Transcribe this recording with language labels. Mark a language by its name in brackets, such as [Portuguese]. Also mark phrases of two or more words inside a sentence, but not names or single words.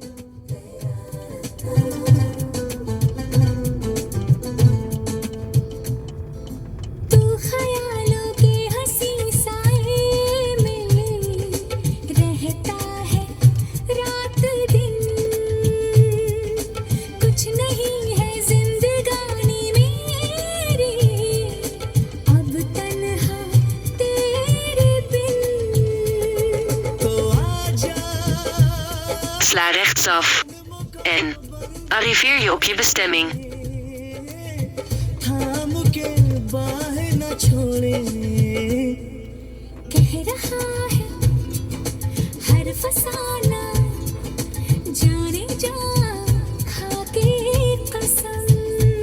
[Hindi] तू ख्यालों के हंसी साए में रहता है रात दिन कुछ नहीं है जिंदगानी मेरी अब तन्हा तेरे बिन तो आजा [Dutch] Sla rechtsaf. En arriveer je op je bestemming. [Hindi] थाम के बाहें न छोड़े कह रहा है हर फसाना जाने जा खाके कसम